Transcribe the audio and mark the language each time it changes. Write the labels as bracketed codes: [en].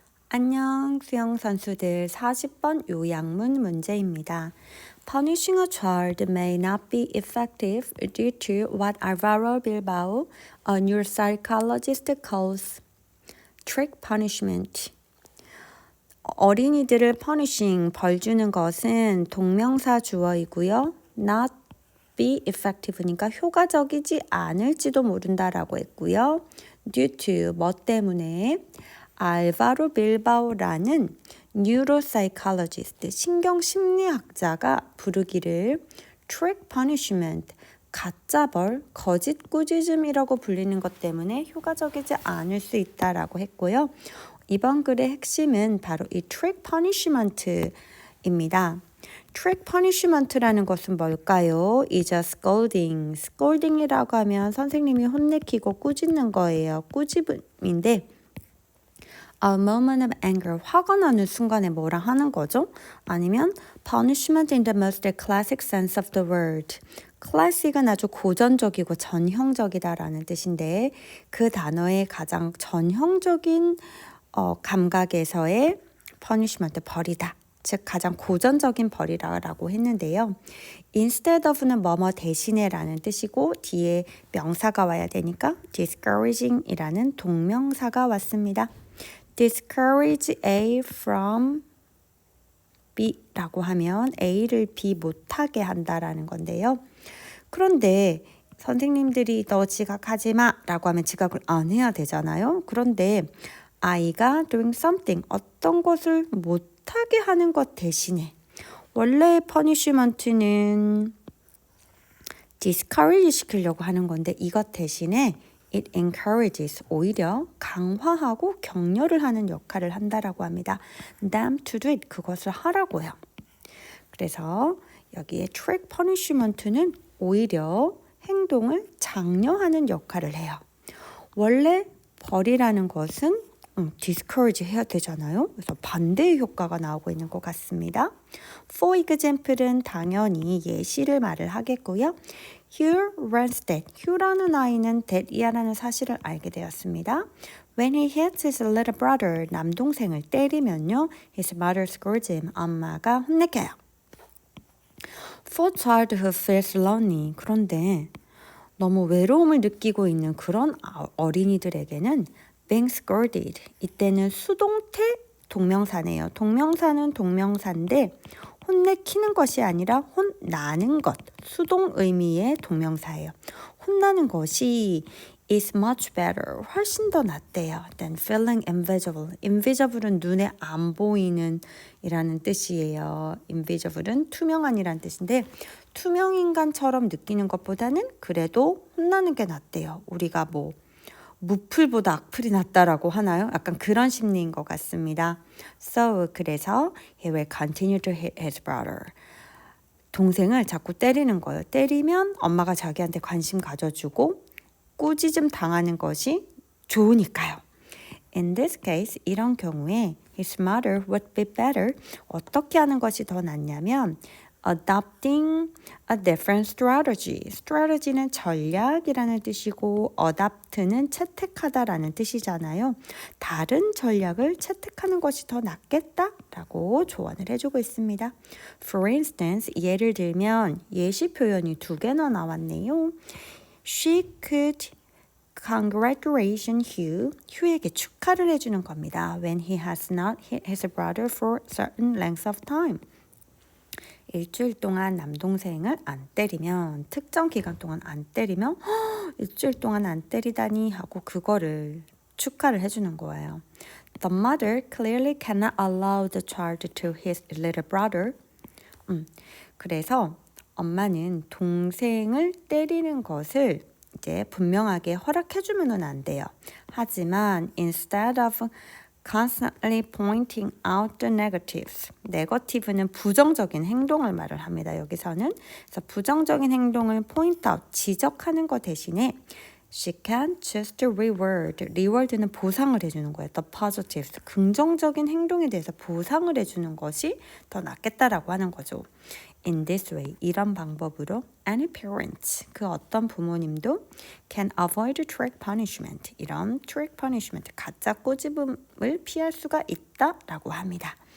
[ko] 안녕, 수영 선수들 40번 요약문 문제입니다. [en] Punishing a child may not be effective due to what Alvaro Bilbao, a neuropsychologist, calls trick punishment. [ko] 어린이들을 punishing, 벌 주는 것은 동명사 주어이고요. [en] not be effective [ko] 니까 효과적이지 않을지도 모른다라고 했고요. [en] due to, [ko] 뭐 때문에? 알바로 빌바오라는 뉴로사이콜로지스트, 신경심리학자가 부르기를 trick punishment, 가짜벌, 거짓 꾸짖음이라고 불리는 것 때문에 효과적이지 않을 수 있다라고 했고요. 이번 글의 핵심은 바로 이 trick punishment입니다. trick punishment라는 것은 뭘까요? [en] is a scolding. [ko] scolding이라고 하면 선생님이 혼내키고 꾸짖는 거예요. 꾸짖음인데 [en] a moment of anger, [ko] 화가 나는 순간에 뭐라 하는 거죠? 아니면 [en] punishment in the most classic sense of the word. [ko] classic은 아주 고전적이고 전형적이다라는 뜻인데 그 단어의 가장 전형적인 감각에서의 punishment, 벌이다. 즉 가장 고전적인 벌이라고 했는데요. [en] instead of [ko] 는 뭐뭐 대신에라는 뜻이고 뒤에 명사가 와야 되니까 discouraging이라는 동명사가 왔습니다. [en] discourage A from B [ko] 라고 하면 A를 B 못하게 한다라는 건데요. 그런데 선생님들이 너 지각하지 마 라고 하면 지각을 안 해야 되잖아요. 그런데 아이가 [en] doing something, [ko] 어떤 것을 못하게 하는 것 대신에 원래의 punishment는 discourage 시키려고 하는 건데 이것 대신에 [en] it encourages, [ko] 오히려 강화하고 격려를 하는 역할을 한다라고 합니다. [en] them to do it, [ko] 그것을 하라고요. 그래서 여기에 trick punishment는 오히려 행동을 장려하는 역할을 해요. 원래 벌이라는 것은 discourage 해야 되잖아요. 그래서 반대의 효과가 나오고 있는 것 같습니다. [en] For example [ko] 은 당연히 예시를 말을 하겠고요. [en] Hugh runs that. [ko] Hugh라는 아이는 that이라는 사실을 알게 되었습니다. [en] When he hits his little brother, [ko] 남동생을 때리면요. [en] His mother scolds him. [ko] 엄마가 혼내켜요. [en] For a child who feels lonely. [ko] 그런데 너무 외로움을 느끼고 있는 그런 어린이들에게는 [en] being scolded. [ko] 이때는 수동태 동명사네요. 동명사는 동명사인데 혼내키는 것이 아니라 혼나는 것. 수동 의미의 동명사예요. 혼나는 것이 [en] is much better. [ko] 훨씬 더 낫대요. [en] than feeling invisible. [ko] invisible은 눈에 안 보이는 이라는 뜻이에요. invisible은 투명한이라는 뜻인데 투명인간처럼 느끼는 것보다는 그래도 혼나는 게 낫대요. 우리가 뭐 무풀보다 악플이 낫다라고 하나요? 약간 그런 심리인 것 같습니다. [en] So, [ko] 그래서 [en] he will continue to hit his brother. [ko] 동생을 자꾸 때리는 거예요. 때리면 엄마가 자기한테 관심 가져주고 꾸짖음 당하는 것이 좋으니까요. [en] In this case, [ko] 이런 경우에 [en] his mother would be better. [ko] 어떻게 하는 것이 더 낫냐면 [en] adopting a different strategy. [ko] strategy는 전략이라는 뜻이고 adopt는 채택하다라는 뜻이잖아요. 다른 전략을 채택하는 것이 더 낫겠다라고 조언을 해주고 있습니다. [en] For instance, [ko] 예를 들면 예시 표현이 2개나 나왔네요. [en] She could congratulate Hugh. [ko] 휴에게 축하를 해주는 겁니다. [en] When he has not hit his brother for certain length of time. [ko] 일주일 동안 남동생을 안 때리면, 특정 기간 동안 안 때리면 일주일 동안 안 때리다니 하고 그거를 축하를 해주는 거예요. [en] The mother clearly cannot allow the child to hit his little brother. [ko] 그래서 엄마는 동생을 때리는 것을 이제 분명하게 허락해주면은 안 돼요. 하지만 [en] instead of constantly pointing out the negatives. [ko] negative는 부정적인 행동을 말을 합니다. 여기서는. 그래서 부정적인 행동을 [en] point out, [ko] 지적하는 것 대신에 [en] she can choose to reward. [ko] reward는 보상을 해주는 거예요. [en] the positives. [ko] 긍정적인 행동에 대해서 보상을 해주는 것이 더 낫겠다라고 하는 거죠. [en] In this way, [ko] 이런 방법으로 [en] any parent, [ko] 그 어떤 부모님도 [en] can avoid trick punishment, [ko] 이런 trick punishment, 가짜 꼬집음을 피할 수가 있다라고 합니다.